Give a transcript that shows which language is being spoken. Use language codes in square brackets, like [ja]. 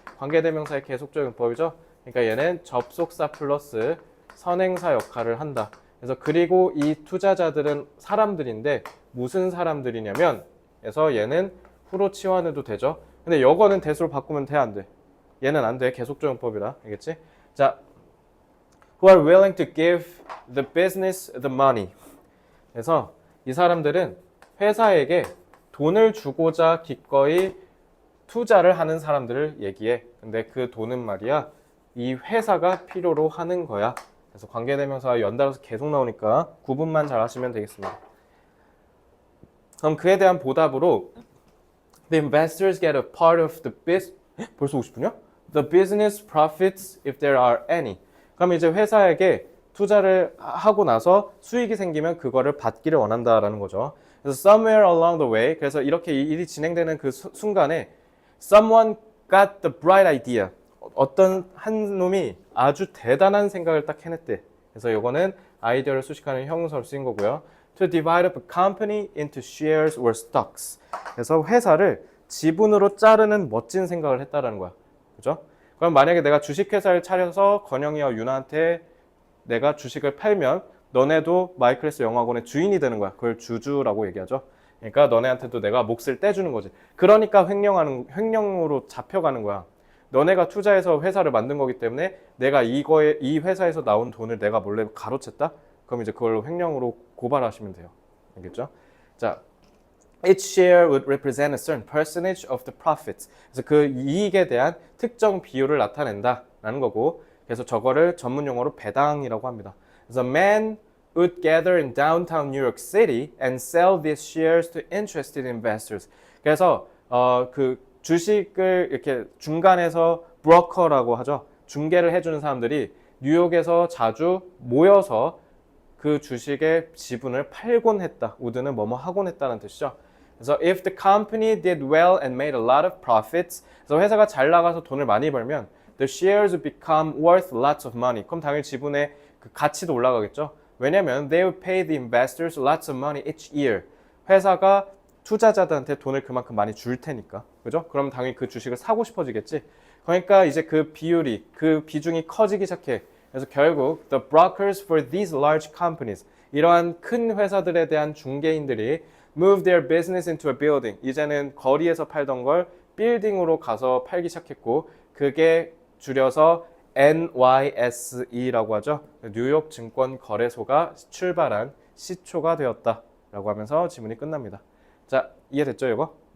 [ko] 관계대명사의 계속적인 법이죠. 그러니까 얘는 접속사 플러스 선행사 역할을 한다. 그래서 그리고 이 투자자들은 사람들인데 무슨 사람들이냐면 그래서 얘는 후로 치환해도 되죠. 근데 이거는 대수로 바꾸면 돼, 안 돼? 얘는 안 돼. 계속적용법이라. 알겠지? [en] 자, who are willing to give the business the money. [ko] 그래서 이 사람들은 회사에게 돈을 주고자 기꺼이 투자를 하는 사람들을 얘기해. 근데 그 돈은 말이야, 이 회사가 필요로 하는 거야. 그래서 관계대명사가 연달아서 계속 나오니까 구분만 잘 하시면 되겠습니다. 그럼 그에 대한 보답으로 [en] The investors get a part of the [ko] 벌써 50분이야? [en] The business profits if there are any. [ko] 그럼 이제 회사에게 투자를 하고 나서 수익이 생기면 그거를 받기를 원한다라는 거죠. [en] 그래서 somewhere along the way, [ko] 그래서 이렇게 일이 진행되는 그 순간에 [en] someone got the bright idea. [ko] 어떤 한 놈이 아주 대단한 생각을 딱 해냈대. 그래서 이거는 아이디어를 수식하는 형용사로 쓰인 거고요. [en] To divide up a company into shares or stocks. [ko] 그래서 회사를 지분으로 자르는 멋진 생각을 했다라는 거야. 그죠? 그럼 만약에 내가 주식회사를 차려서 건영이와 유나한테 내가 주식을 팔면 너네도 마이클래스 영어학원의 주인이 되는 거야. 그걸 주주라고 얘기하죠. 그러니까 너네한테도 내가 몫을 떼주는 거지. 그러니까 횡령으로 잡혀가는 거야. 너네가 투자해서 회사를 만든 거기 때문에 내가 이 회사에서 나온 돈을 내가 몰래 가로챘다? 그럼 이제 그걸로 횡령으로 고발하시면 돼요. 알겠죠? [en] 자, each share would represent a certain percentage of the profits. [ko] 그래서 그 이익에 대한 특정 비율을 나타낸다라는 거고, 그래서 저거를 전문 용어로 배당이라고 합니다. [en] 그래서 man would gather in downtown New York City and sell these shares to interested investors. [ko] 그래서 그 주식을 이렇게 중간에서 브로커라고 하죠. 중개를 해주는 사람들이 뉴욕에서 자주 모여서 그 주식의 지분을 팔곤 했다. 우드는 뭐뭐 하곤 했다는 뜻이죠. [en] 그래서 if the company did well and made a lot of profits, [ko] 그래서 회사가 잘 나가서 돈을 많이 벌면 [en] the shares would become worth lots of money. [ko] 그럼 당연히 지분의 그 가치도 올라가겠죠. 왜냐면 [en] they would pay the investors lots of money each year. [ko] 회사가 투자자들한테 돈을 그만큼 많이 줄 테니까. 그죠? 그럼 당연히 그 주식을 사고 싶어지겠지. 그러니까 이제 그 비중이 커지기 시작해. [en] 그래서 결국 the brokers for these large companies, [ko] 이러한 큰 회사들에 대한 중개인들이 [en] move their business into a building. [ko] 이제는 거리에서 팔던 걸 빌딩으로 가서 팔기 시작했고, 그게 줄여서 NYSE라고 하죠. 뉴욕 증권 거래소가 출발한 시초가 되었다라고 하면서 지문이 끝납니다. 자, 이해됐죠, 이거?